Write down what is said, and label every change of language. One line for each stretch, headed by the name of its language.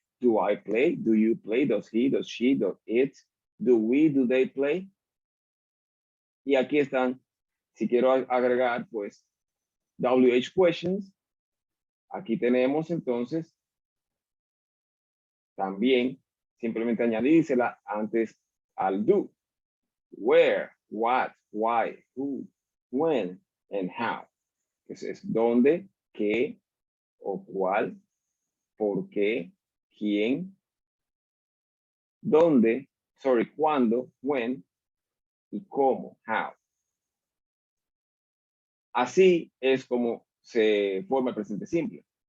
English: Do I play? Do you play? Does he? Does she? Does it? Do we? Do they play?
Spanish: Y aquí están, si quiero agregar, pues, WH questions. Aquí tenemos, entonces, también, simplemente añadírsela antes al do.
English: Where, what, why, who, when, and how.
Spanish: Es dónde, qué o cuál, por qué, quién, dónde, cuándo, when, y cómo, how. Así es como se forma el presente simple.